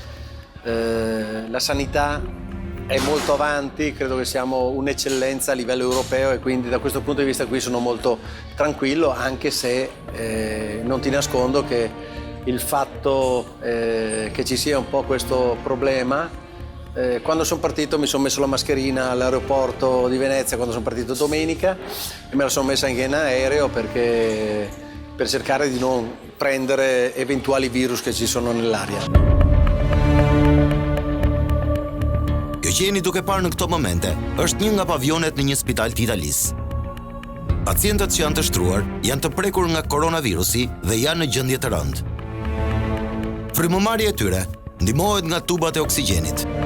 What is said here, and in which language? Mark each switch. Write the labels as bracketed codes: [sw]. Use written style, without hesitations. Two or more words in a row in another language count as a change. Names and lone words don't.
[it] sanità è molto avanti, credo che siamo un'eccellenza a livello europeo e quindi da questo punto di vista qui sono molto tranquillo, anche se non ti nascondo che il fatto che ci sia un po' questo problema, quando sono partito mi sono messo la mascherina all'aeroporto di Venezia quando sono partito domenica e me la sono messa anche in aereo per cercare di non prendere eventuali virus che ci sono nell'aria. [sq] Kjo që jeni duke parë në këto momente është një nga pavionet në një spital të Italisë. Pacientët që janë të shtruar janë të prekur nga koronavirusi dhe janë në gjendje të rëndë. Frymëmarrja e tyre ndihmohet nga tubat e oksigjenit.